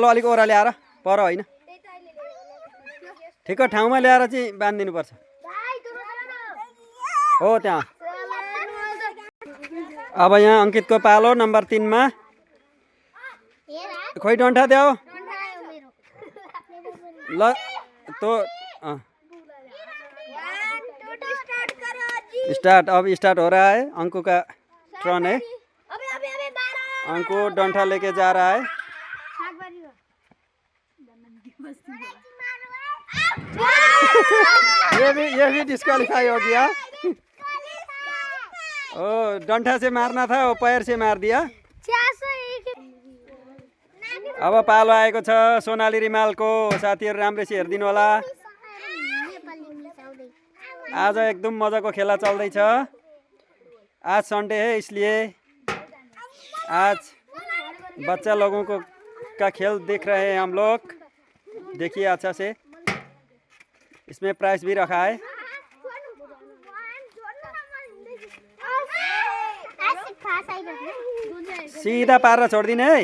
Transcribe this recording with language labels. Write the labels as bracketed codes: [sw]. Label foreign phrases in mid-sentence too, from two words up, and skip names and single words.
[ne] अलिक ओह्राले आएर पर होइन, ठिक्क ठाउँमा ल्याएर चाहिँ बाँधिदिनुपर्छ। हो त्यहाँ। अब यहाँ अङ्कितको पालो नम्बर 3 मा। खोइ डन्ठा देऊ ल तो स्टार्ट। [hi] अब स्टार्ट हो रहा है। अंकु का टर्न है। अंकु डंठा लेके जा रहा है। ये भी डिस्क्वालीफाई हो गया। ओ डंठा से मारना था, वो पैर से मार दिया। [ne] अब पालो आएको छ सोनाली रिमालको। साथीहरु राम्रैसी हेर्दिनु होला। आज एकदम मजाको खेला चल्दैछ। [hi] आज संडे है इसलिए आज बच्चा लोगों को का खेल देख रहे हैं हम लोग। देखिए अच्छा से। इसमें प्राइस भी रखा है। सीधा पार छोड़ दिने है।